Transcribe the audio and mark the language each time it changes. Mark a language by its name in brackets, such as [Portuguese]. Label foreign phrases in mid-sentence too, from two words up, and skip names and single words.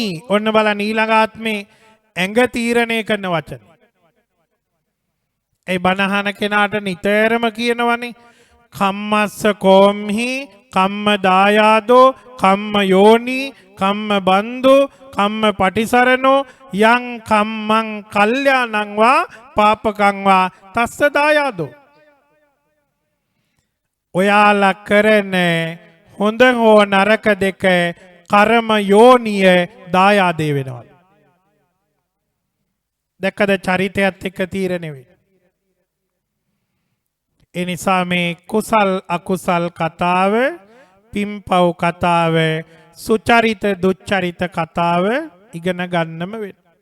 [Sinhala] ඔන්න බලන්න ඊළඟ ආත්මේ ඇඟ තීරණය කරන වචනේ. ඒ බණහන කෙනාට නිතරම කියනවනේ [Pali] කම්මස්ස කෝම්හි කම්ම දායාදෝ කම්ම යෝනි කම්ම බන්දු කම්ම පටිසරණෝ යං කම්මං කල්යාණං වා පාපකං වා තස්ස දායාදෝ. [Sinhala] ඔයාලා කරන හොඳ හෝ නරක දෙක කර්ම යෝනිය දායාදේ වෙනවා. දැක්කද චරිතයත් එක්ක තීරණය වෙන්නේ. ඒ නිසා මේ කුසල් අකුසල් කතාව, පිම්පව් කතාව, සුචරිත දුච්චරිත කතාව ඉගෙන ගන්නම වෙනවා.